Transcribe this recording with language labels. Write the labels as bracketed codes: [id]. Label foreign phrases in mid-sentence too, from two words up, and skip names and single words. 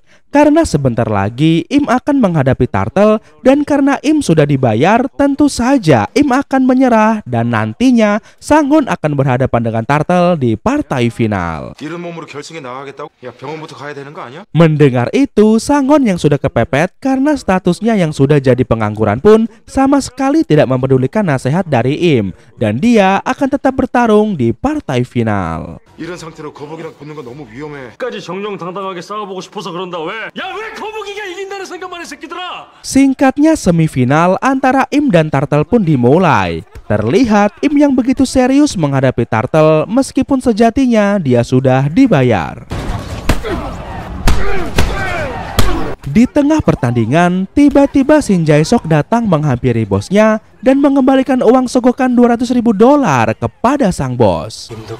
[id] Karena sebentar lagi Im akan menghadapi Turtle dan karena Im sudah dibayar, tentu saja Im akan menyerah dan nantinya Sang Hun akan berhadapan dengan Turtle di partai final. Mendengar itu, Sang Hun yang sudah kepepet karena statusnya yang sudah jadi pengangguran pun sama sekali tidak mempedulikan nasihat dari Im dan dia akan tetap bertarung di partai final. [ko] 이런 상태로 거북이랑 붙는 건 너무 위험해. 끝까지 정정당당하게 싸워보고 싶어서 그런다. 왜? 야, 왜 거북이가 이긴다는 생각만 해, 새끼들아! [id] Singkatnya, semifinal antara Im dan Turtle pun dimulai. Terlihat Im yang begitu serius menghadapi Turtle meskipun sejatinya dia sudah dibayar. Di tengah pertandingan, tiba-tiba Shin Jae-sok datang menghampiri bosnya dan mengembalikan uang sogokan $200.000 kepada sang bos.